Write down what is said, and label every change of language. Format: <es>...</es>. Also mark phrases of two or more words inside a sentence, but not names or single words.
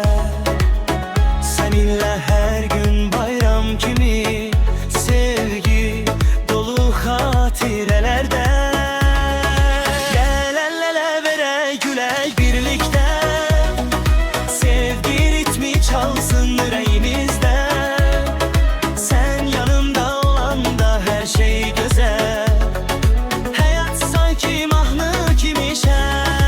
<az>Səninlə hər gün bayram kimi, sevgi dolu xatirələrdə. Gəl el ele verək gülək birlikdə, sevgi ritmi çalsın yüreğimizdə.</az> <tr>Sen yanımda olanda her şey güzel, hayat sanki mahnı kimi şen.</tr>